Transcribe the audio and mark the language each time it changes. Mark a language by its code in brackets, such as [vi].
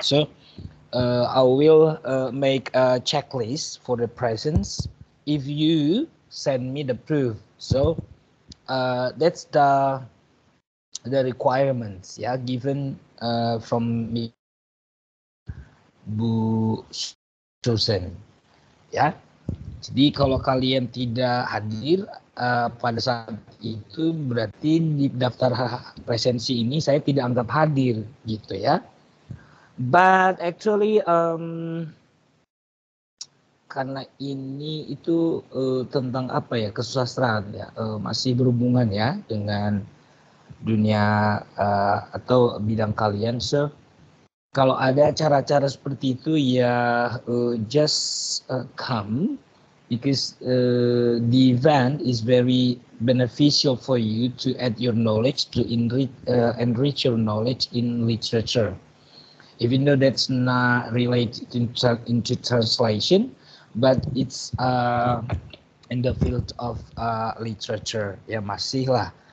[en] So I will make a checklist for the presence if you send me the proof. So that's the requirements given from me, Bu Susan, ya. [id] Jadi kalau kalian tidak hadir pada saat itu, berarti di daftar presensi ini saya tidak anggap hadir, gitu ya. [en] But actually [id] karena ini itu tentang apa ya, kesusastraan ya, masih berhubungan ya dengan dunia atau bidang kalian. [en] So [id] kalau ada cara-cara seperti itu ya [en] just come, because the event is very beneficial for you to add your knowledge, to enrich your knowledge in literature, even though that's not related into translation, but it's in the field of literature ya, [id] masih lah.